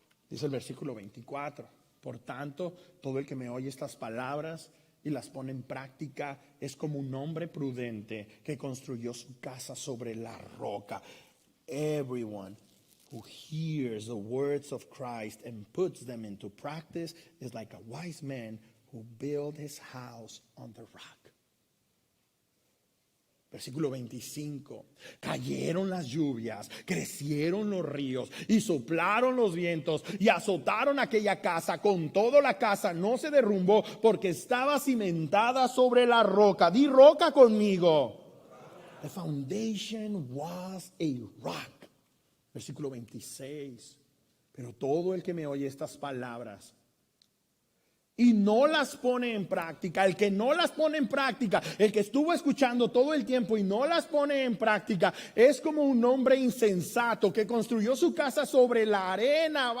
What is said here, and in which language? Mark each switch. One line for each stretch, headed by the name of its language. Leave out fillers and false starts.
Spanish: Dice el versículo 24, por tanto, todo el que me oye estas palabras y las pone en práctica es como un hombre prudente que construyó su casa sobre la roca.
English: Everyone who hears the words of Christ and puts them into practice is like a wise man who built his house on the rock.
Spanish: Versículo 25, cayeron las lluvias, crecieron los ríos y soplaron los vientos y azotaron aquella casa. Con todo la casa no se derrumbó porque estaba cimentada sobre la roca. Di roca conmigo.
English: The foundation was a rock.
Spanish: Versículo 26, pero todo el que me oye estas palabras y no las pone en práctica, el que no las pone en práctica, el que estuvo escuchando todo el tiempo y no las pone en práctica, es como un hombre insensato que construyó su casa sobre la arena.